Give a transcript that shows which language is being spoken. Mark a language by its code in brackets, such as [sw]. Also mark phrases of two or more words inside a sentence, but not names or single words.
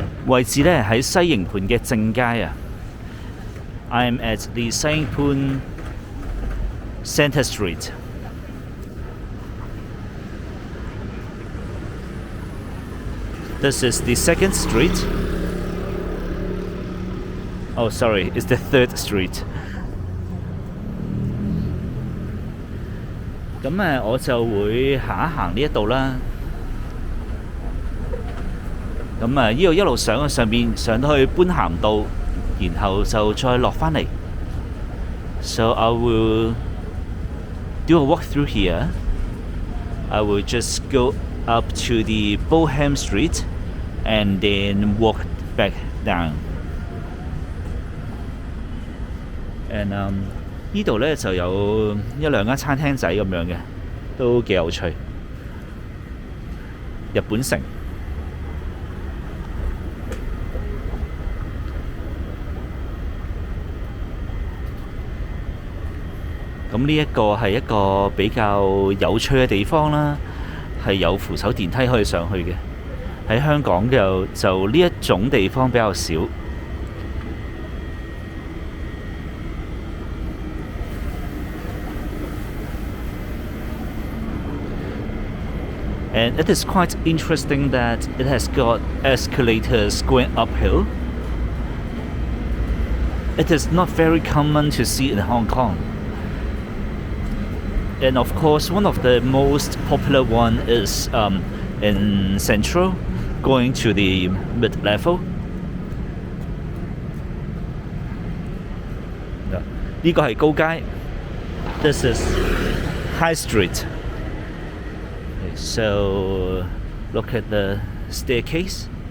[yue] 位置咧喺西營盤嘅正街啊。 [en] I am at the 西營盤 Center Street。This is the second street. Oh, sorry, it's the third street. [yue] 咁我就會行一行呢一度啦。咁呢度一路上去上面，上到去般咸道，然後就再落返嚟。 [en] So I will do a walk through here. I will just go up to the Boham Street and then walk back down. [yue] And 呢度呢就有一兩間餐廳仔咁樣嘅，都幾有趣。日本城。咁呢一個係一個比較有趣嘅地方啦，係有扶手電梯可以上去嘅。喺香港就呢一種地方比較少。 [en] And it is quite interesting that it has got escalators going uphill. It is not very common to see in Hong Kong. And of course, one of the most popular one is in Central, going to the mid-level. [yue] 呢個係高街。 [en] This is High Street. So look at the staircase.